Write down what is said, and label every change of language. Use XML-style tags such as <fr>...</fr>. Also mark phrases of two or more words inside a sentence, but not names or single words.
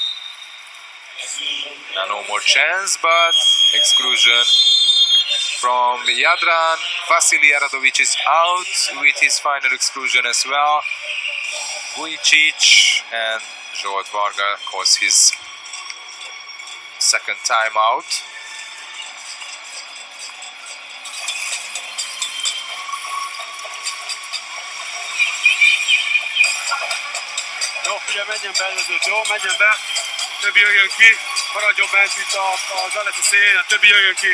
<en>Now no more chance, but exclusion from Jadran. Vasily Aradovic is out with his final exclusion as well. Vujicic and Zsolt Varga calls his second timeout.</en> <hu>Jó, figyelj, menjen be előzőt, jó? Menjen be. Többi jöjjön ki. Maradjon bent itt az Alex a szélén, a többi jöjjön ki.</hu>